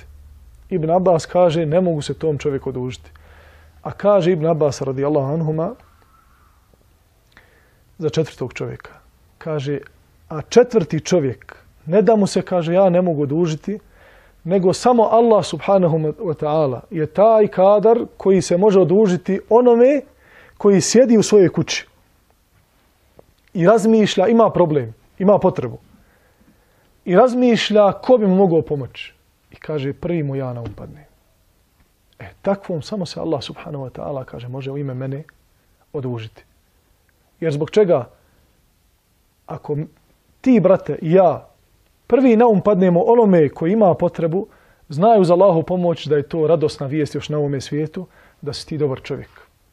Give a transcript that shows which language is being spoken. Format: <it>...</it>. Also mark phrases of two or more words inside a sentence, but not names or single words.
<bs>Ibn Abbas kaže ne mogu se tom čovjeku odužiti. A kaže Ibn Abbas</bs> <ar>رضي الله عنهما</ar> <bs>za četvrtog čovjeka. Kaže, a četvrti čovjek ne da mu se kaže ja ne mogu odužiti, nego samo Allah</bs> <ar>سبحانه وتعالى</ar> <bs>je taj kadar koji se može odužiti onome koji sjedi u svojoj kući i razmišlja, ima problem, ima potrebu. I razmišlja ko bi mu mogao pomoći. I kaže, prvi mu ja na upadne. Takvom samo se Allah</bs> <ar>سبحانه وتعالى</ar> <bs>kaže, može u ime mene odužiti. Jer zbog čega? Ako ti, brate, i ja, prvi na padnemo onome koji ima potrebu, znaju za Allahu pomoć da je to radosna vijest još na ovome svijetu, da si ti dobar čovjek.</bs>